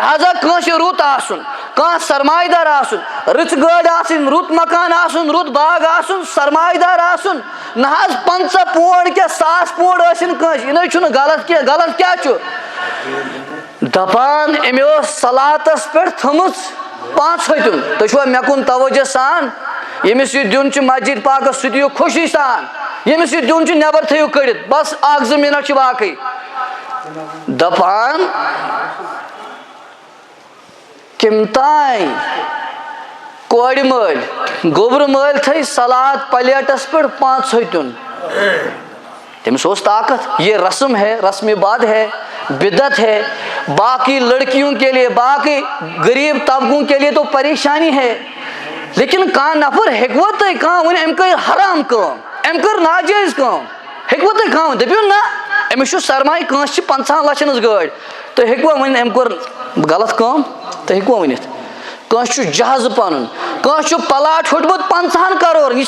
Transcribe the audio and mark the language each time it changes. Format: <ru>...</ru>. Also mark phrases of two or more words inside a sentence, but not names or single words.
<ks>لہذا کٲنٛسہِ رُت آسُن, کان سرمایہ دار آسن رٕژ گٲڑۍ آسٕنۍ رُت مکان آسُن رُت باغ آسُن سرمایہ دار آسُن نہ حظ 50 پونڈ کیٛاہ 100 پونڈ ٲسِن کٲنٛسہِ یہِ نَے چھُنہٕ غلط کینٛہہ غلط کیٛاہ چھُ دپان أمۍ ٲس صلاتس پٮ۪ٹھ تھٲمٕژ 500 تُہۍ چھُوا مےٚ کُن توجہ سان ییٚمِس یہِ دیُن چھُ مسجد پاکس سُہ دِیِو خوشی سان ییٚمِس یہِ دیُن چھُ نٮ۪بر تھٲیِو کٔڑِتھ بس 1-2 مِنٹ چھِ باقٕے دپان کٔمۍ تانۍ کورِ مٲلۍ گوٚبرٕ مٲلۍ تھٲے سلاد پلیٹس پٮ۪ٹھ 500 تٔمِس اوس طاقت</ks> <ur>یہ رسم ہے رسم بد ہے بدعت ہے باقی لڑکیوں کے لیے باقی غریب طبقوں کے لیے تو پریشانی ہے لیکن</ur> <ks>کانٛہہ نفر ہیٚکوا تُہۍ کانٛہہ ؤنِتھ أمۍ کٔر حرام کٲم أمۍ کٔر ناجٲیز کٲم ہیٚکوا تُہۍ کانٛہہ ؤنِتھ دٔپِو نہ أمِس چھُ سرمایہِ کٲنٛسہِ چھِ 50 لَچھن ہٕنٛز گٲڑۍ تُہۍ ہیٚکوا ؤنِتھ أمۍ کوٚر غلط کٲم تُہۍ ہیٚکوا ؤنِتھ کٲنٛسہِ چھُ جہازٕ پَنُن کٲنٛسہِ چھُ پلاٹ ہیوٚتمُت 50 کرور یہِ</ks>